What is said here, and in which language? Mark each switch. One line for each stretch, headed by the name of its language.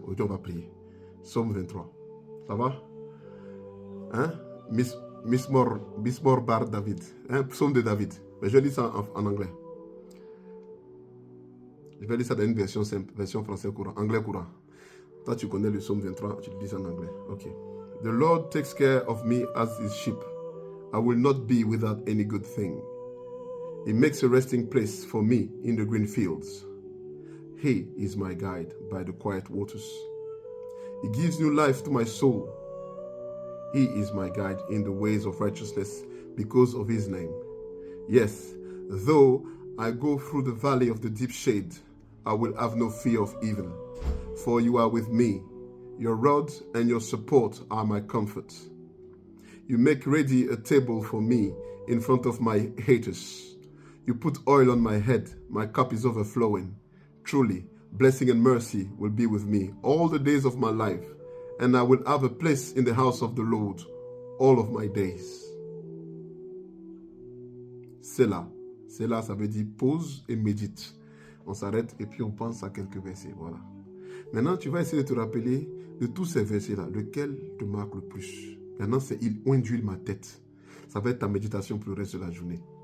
French: Aujourd'hui, on va prier. Psaume 23. Ça va? Hein?
Hebrew: Mismor Bar David.
French: Hein? Psaume de David. Mais je lis ça en anglais. Je vais lire ça dans une version simple, version français courant, anglais courant. Toi, tu connais le psaume 23, tu le dis en anglais. Ok.
English: The Lord takes care of me as his sheep. I will not be without any good thing. He makes a resting place for me in the green fields. He is my guide by the quiet waters. He gives new life to my soul. He is my guide in the ways of righteousness because of his name. Yes, though I go through the valley of the deep shade, I will have no fear of evil. For you are with me. Your rod and your support are my comfort. You make ready a table for me in front of my haters. You put oil on my head. My cup is overflowing. Truly, blessing and mercy will be with me all the days of my life, and I will have a place in the house of the Lord all of my days. Selah.
French: Selah, ça veut dire pause et médite. On s'arrête et puis on pense à quelques versets. Voilà. Maintenant, tu vas essayer de te rappeler de tous ces versets-là, lequel te marque le plus. Maintenant, c'est « Il induit ma tête ». Ça va être ta méditation pour le reste de la journée.